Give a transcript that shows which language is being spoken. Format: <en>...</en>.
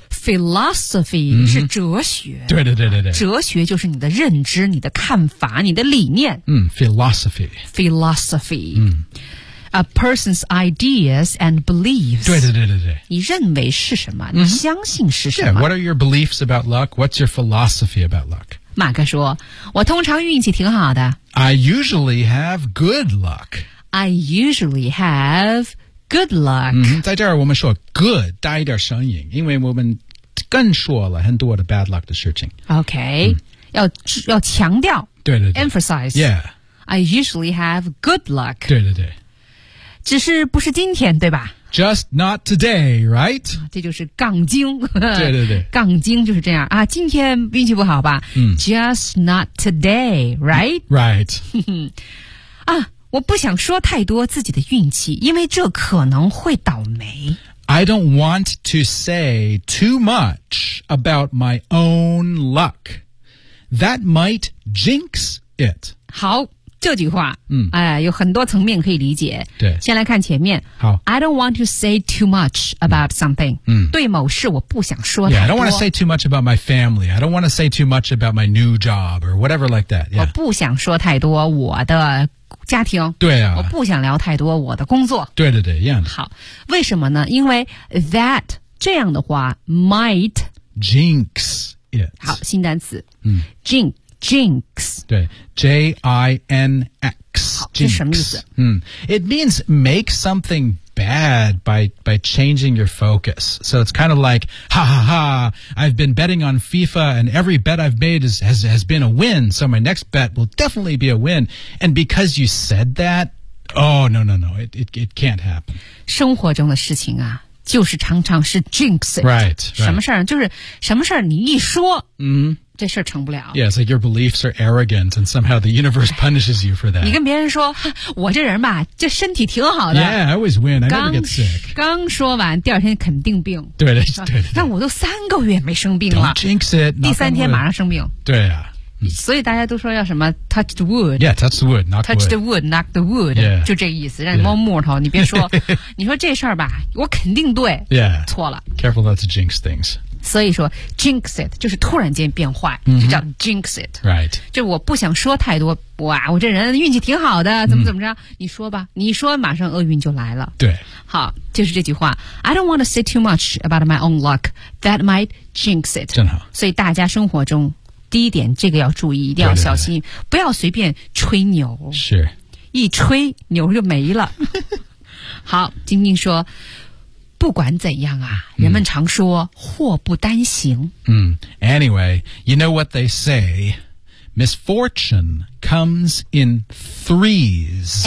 <zh>philosophy 是哲学对对对对对哲学就是你的认知你的看法你的理念</zh> <en>philosophy A person's ideas and beliefs.</en> <zh>对对对对对。你认为是什么？你相信是什么</zh> <en>？Yeah. What are your beliefs about luck? What's your philosophy about luck?</en> <zh>马克说，我通常运气挺好的。</zh> <en>I usually have good luck. I usually have good luck.、</en> <zh>嗯、在这儿我们说 good 带一点声音，因为我们更说了很多的 bad luck 的事情。 OK、嗯、要强调。对对对。</zh> <en>Emphasize. Yeah. I usually have good luck.</en> <zh>对对对。只是不是今天，对吧？</zh> <en>Just not today, right?</en> <zh>这就是杠精。对对对。杠精就是这样啊，今天运气不好吧、嗯、</zh> <en>Just not today, right? Right.</en> <zh>啊，我不想说太多自己的运气，因为这可能会倒霉。</zh> <en>I don't want to say too much about my own luck. That might jinx it.</en> <zh>好。这句话、嗯有很多层面可以理解。对，先来看前面。好。</zh> <en>I don't want to say too much about something.、嗯、</en> <zh>对某事我不想说太</zh> <en>多。 Yeah, I don't want to say too much about my family. I don't want to say too much about my new job or whatever like that.、 Yeah.</en> <zh>我不想说太多我的家庭。对啊。我不想聊太多我的工作。对对对，一样的。好。为什么呢？因为 that, 这样的话 might</zh> <en>jinx it.</en> <zh>好，新单词。嗯。</zh> <en>jinx。 Jinx. 对 J-I-N-X.</en> <zh>这是什么意思、</zh> <en>嗯、It means make something bad by changing your focus. So it's kind of like, ha ha ha, I've been betting on FIFA and every bet I've made has been a win. So my next bet will definitely be a win. And because you said that, oh no no no, it can't happen.</en> <zh>生活中的事情啊就是常常是 jinx it.</zh> <en>Right.</en> <zh>什么事儿、</zh> <en>right.</en> <zh>就是什么事儿你一说嗯、mm-hmm. 这事儿成不了。</zh> <en>Yeah, it's like your beliefs are arrogant and somehow the universe punishes you for that.</en> <zh>你跟别人说我这人吧这身体挺好的。</zh> <en>Yeah, I always win, I never get sick.</en> <zh>刚说完第二天肯定病。对对 对, 对。但我都三个月没生病了。</zh> <en>Don't jinx it.</en> <zh>第三天马上生病。对啊、嗯。所以大家都说要什么</zh> <en>touch the wood. Yeah, touch the wood, knock the wood. Touch the wood, knock the wood.、 Yeah.</en> <zh>就这个意思让你摸木头、</zh> <en>yeah.</en> <zh>你别说你说这事儿吧我肯定对。</zh> <en>Yeah.</en> <zh>错了。</zh> <en>Careful not to jinx things.</en> <zh>所以说 jinx it 就是突然间变坏、 mm-hmm. 就叫 jinx it、</zh> <en>right.</en> <zh>就我不想说太多哇我这人运气挺好的怎么怎么着、mm-hmm. 你说吧你说马上厄运就来了对好就是这句话</zh> <en>I don't want to say too much about my own luck That might jinx it</en> <zh>真好所以大家生活中第一点这个要注意一定要小心对对对不要随便吹牛是一吹牛就没了好晶晶说不管怎样啊人们常说、嗯、祸不单行。</zh> <en>嗯 ,anyway, you know what they say, misfortune comes in threes.</en>